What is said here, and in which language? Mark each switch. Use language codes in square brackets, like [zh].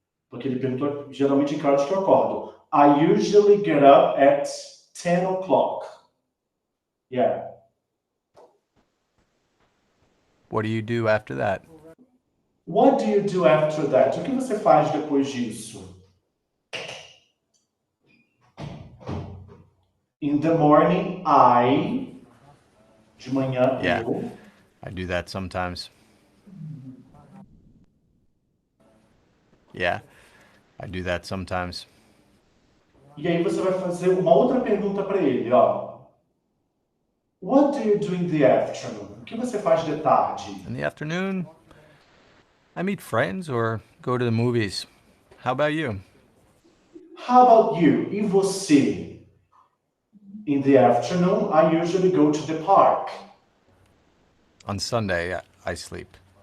[pt] Porque ele perguntou geralmente em que horas que eu acordo. [en] I usually get up at 10 o'clock. Yeah. What do you do after that? What do you do after that? [pt] O que você faz depois disso? [en] In the morning, [pt] de manhã, [en] Yeah. [pt] eu. [en] I do that sometimes. Yeah, I do that sometimes. [pt] E aí você vai fazer uma outra pergunta para ele, ó. [en] What do you do in the afternoon? [pt] O que você faz de tarde? [en] In the afternoon, I meet friends or go to the movies. How about you? How about you? [pt] E você? [en] In the afternoon, I usually go to the park. On Sunday, I sleep.